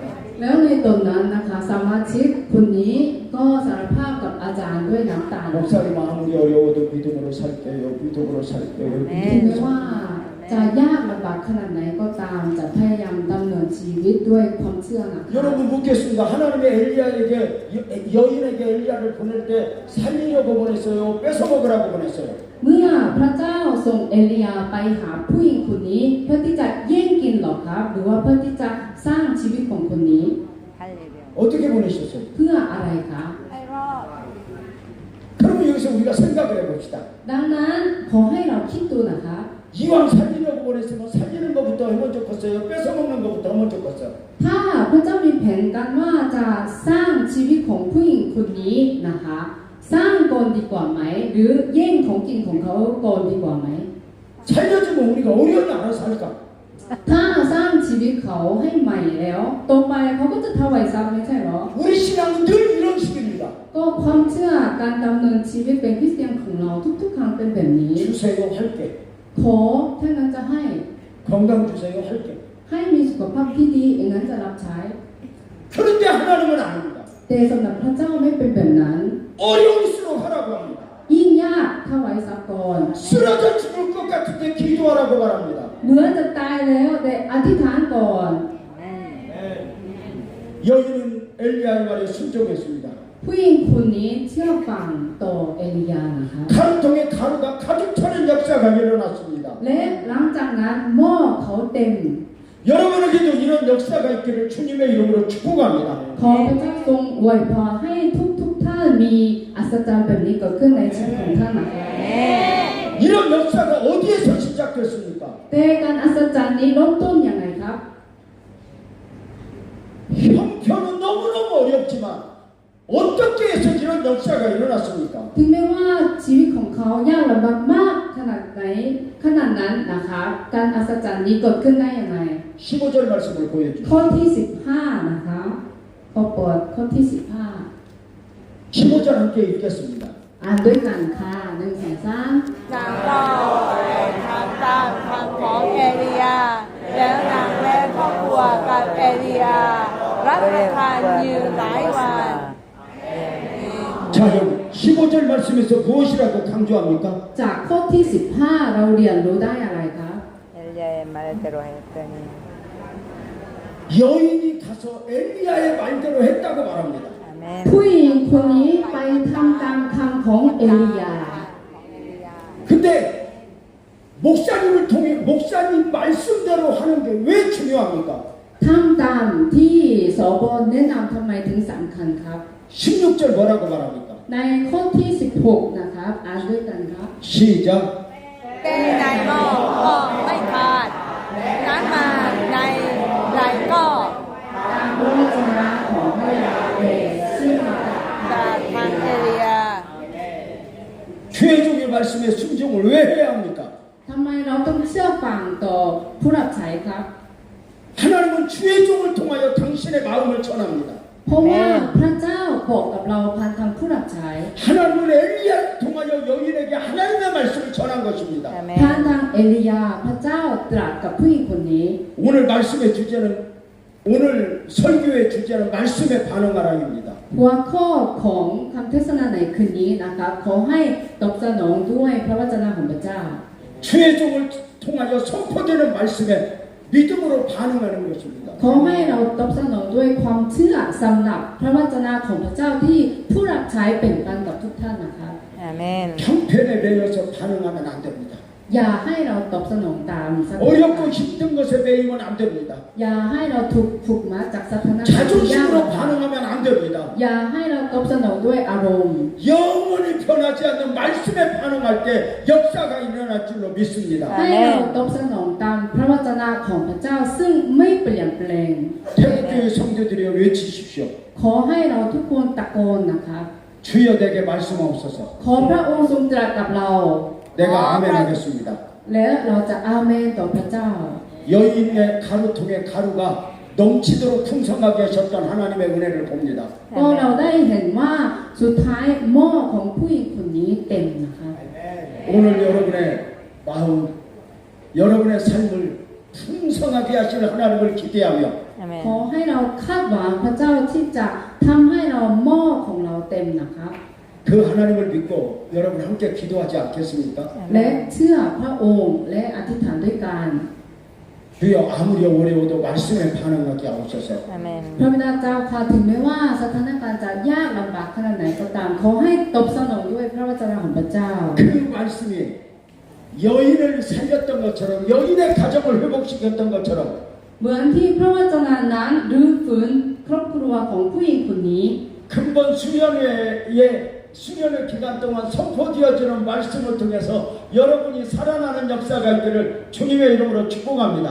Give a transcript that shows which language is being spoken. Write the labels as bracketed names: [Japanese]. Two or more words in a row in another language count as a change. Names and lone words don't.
[Thai] แล้วในตอนนั้นนะคะสมาชิกคนนี้ก็สารภาพกับอาจารย์ด้วยน้ำตา [Korean] 목사님 아무리 어려워도 믿음으로 살게요. 믿음으로 살게요. [Thai] ถึง [Korean] 믿음으로 [Thai] แม้ว่าจะยากลำบากขนาดไหนก็ตามจะพยายามดำเนินชีวิตด้วยความเชื่อนะคะ [Korean] 여러분 묻겠습니다. 하나님의 엘리야에게 여인에게 엘리야를 보낼 때 살리려고 보냈어요? 뺏어먹으라고 보냈어요? [Thai] เมื่อพระเจ้าส่งเอลียาไปหาผู้หญิงคนนี้เพื่อที่จะแย่งกินหรอครับหรือว่าเพื่อที่จะสร้างชีวิตของคนนี้ [Korean] 어떻게 보내셨어요? [Thai] เพื่ออะไรคะ ให้รอด [Korean] 그러면 여기서 우리가 생각을 해봅시다. [Thai] ดังนั้นขอให้เราคิดดูนะคะ [Korean] 이왕 살리려고 보냈으면 살리는 것부터 하면 좋겠어요? 뺏어먹는 것부터 하면 좋겠어요? [Thai] ถ้าพระเจ้ามีแผนการว่าจะสร้างชีวิตของผู้หญิงคนนี้นะคะสร้างก่อนดีกว่าไหมหรือแย่งของกินของเขาก่อนดีกว่าไหม [Korean] 살려주면 우리가 어려움이 알아서 할까? [Thai] ถ้าสร้างชีวิตเขาให้ใหม่แล้วโตไปเขาก็จะถวายทรัพย์ไม่ใช่เหรอ [Korean] 우리 신앙은 늘 이런 식입니다. [Thai] ก็ความเชื่อการดำเนินชีวิตเป็นคริสเตียนของเราทุกๆครั้งเป็นแบบนี้ [Korean] 주세요 할게. [Thai] ขอถ้างั้นจะให้ [Korean] 건강 주세요 할게. [Thai] ให้มีสุขภาพที่ดีอย่างนั้นจะรับใช้ [Korean] 그런데 하나님은 아닙니다. [Thai] แต่สำหรับพระเจ้าไม่เป็นแบบนั้น [Korean] 어려울수록 하라고 합니다. [Thai] ยิ่งยากถวายทรัพย์ก่อน [Korean] 쓰러져 죽을 것 같은데 기도하라고 말합니다. [Thai] เหมือนจะตายแล้วแต่อธิษฐานก่อน [Korean] 여인은 엘리야의 말에 순종했습니다. [Thai] ผู้หญิงคนนี้เชื่อฟังต่อเอลียานะคะ [Korean] 가루통에 가루가 가득 차는 역사가 일어났습니다. [Thai] และหลังจากนั้นหม้อเขาเต็ม [Korean] 여러분에게도 이런 역사가 있기를 주님의 이름으로 축복합니다. [Thai] ขอพระเจ้าทรงอวยพรให้ทุกท่านมีอัศจรรย์แบบนี้เกิดขึ้นในชีวิตของท่านนะคะ [Korean] 이런 역사가 어디에서 시작됐습니까? [Thai] แต่การอัศจรรย์นี้เริ่มต้นยังไงครับ [Korean] 형편은 너무너무 어렵지만 어떻게 해서 이런 역사가 일어났습니까? [Thai] ถึงแม้ว่าชีวิตของเขายากลำบากมากขนาดไหนขนาดนั้นนะคะการอัศจรรย์นี้เกิดขึ้นได้ยังไง [Korean] 15절 말씀을 보여주세요. [Thai] ข้อที่15นะคะขอเปิดข้อที่ [Korean] 15절 함께 읽겠습니다. [Thai] 15 อ่านด้วยกันค่ะ1 2 3 นางก็ทำตามคำของเอลียาแล้วนางและครอบครัวกับเอลียารับประทานอยู่หลายวัน [Korean] 자, 여러분 15절 말씀에서 무엇이라고 강조합니까? [Thai] จากข้อที่15เราเรียนรู้ได้อะไรคะ [Korean] 엘리야의 말대로 했더니 여인이 가서 엘리야의 말대로 했다고 말합니다. [Thai] อาเมน ผู้หญิงคนนี้ไปทำตามคำของเอลียา [Korean] 근데 목사님을 통해 목사님 말씀대로 하는 게 왜 중요합니까? [Thai] ทำตามที่สบแนะนำทำไมถึงสำคัญครับ [Korean] 16절 뭐라고 말합니까? [Thai] ในข้อที่16นะครับอ่านด้วยกันครับ [Korean] 시작. [Thai] เต้ในหม้อก็ไม่ขาดน้ำมาในไหลก็ ตามพระวจนะของพระยาเวห์ซึ่งมาจาก จากทางเอลียา [Korean] 최종의 말씀에 순종을 왜 해야 합니까? [Thai] ทำไมเราต้องเชื่อฟังต่อผู้รับใช้ครับ [Korean] 하나님은 주의 종을 통하여 당신의 마음을 전합니다. เพราะว่าพระเจ้าบอกกับเราผ่านทางผู้รับใช้ 하나님은 엘리야를 통하여 여인에게 하나님의 말씀을 전한 것입니다. [Thai] อาเม ผ่าน น ทางเอลียาพระเจ้าตรัสกับผู้หญิงคนนี้ [Korean] 오늘 말씀의 주제는 오늘 설교의 주제는 말씀에 반응하라입니다. [Thai] หัวข้อของคำเทศนาในคืนนี้นะคะขอให้ตอบสนองด้วยพระวจนะของพระเจ้า [Korean] 주의 종을 통하여 선포되는 말씀에 믿음으로 반응하는 것입니다. [Thai] ขอให้เราตอบสนองด้วยความเชื่อสำหรับพระวจนะของพระเจ้าที่ผู้รับใช้เป็นกันกับทุกท่านนะคะ อาเมน [Korean] 형편에 매여서 반응하면 안 됩니다. [Thai] อย่าให้เราตอบสนองตามสถาน [Korean] 어렵고 [Thai] การณ์ [Korean] 힘든 것에 매이면 안 됩니다. [Thai] อย่าให้เราถูกผูกมัดจากสถานการณ์ที่ยาก [Korean] 자존심으로 반응하면 안 됩니다. [Thai] อย่าให้เราตอบสนองด้วยอารมณ์ [Korean] 영원히 변하지 않는 말씀에 반응할 때 역사가 일어날 줄로 믿습니다. [Thai] ให้เราตอบสนองตามพระวจนะของพระเจ้าซึ่งไม่เปลี่ยนแปลง [Korean] 태국교회 성도들이여 외치십시오. [Thai] ขอให้เราทุกคนตะโกนนะคะ [Korean] 주여 내게 말씀하옵소서. [Thai] ขอพระองค์ทรงตรัสกับเรา [Korean] 내가 아멘 하겠습니다. [Thai] และเราจะอาเมนต่อพระเจ้า [Korean] 여인의 가루통에 가루가 넘치도록 풍성하게 하셨던 하나님의 은혜를 봅니다. [Thai] ก็เราได้เห็นว่าสุดท้ายหม้อของผู้หญิงคนนี้เต็มนะคะ [Korean] 오늘 여러분의 마음, 여러분의 삶을 풍성하게 하실 하나님을 기대하며 [Thai] อาเมน ขอให้เราคาดหวังพระเจ้าที่จะทำให้เราหม้อของเราเต็มนะคะ [Korean] 그 하나님을 믿고 여러분 함께 기도하지 않겠습니까? [Thai] และเชื่อพระองค์และอธิษฐานด้วยกัน [Korean] 주여 아무리 어려워도 말씀에 반응하게 하옵소서. [Thai] อาเมน พระบิดาเจ้าค่ะถึงแม้ว่าสถานการณ์จะยากลำบากขนาดไหนก็ตามขอให้ตอบสนองด้วยพระวจนะของพระเจ้า [Korean] 그 말씀이 여인을 살렸던 것처럼 여인의 가정을 회복시켰던 것처럼 [Thai] เหมือนที่พระวจนะนั้นรื้อฟื้นครอบครัวของผู้หญิงคนนี้ [Korean] 근본 수년의 기간 동안 선포되어지는 말씀을 통해서 여러분이 살아나는 역사가 있기를 주님의 이름으로 축복합니다.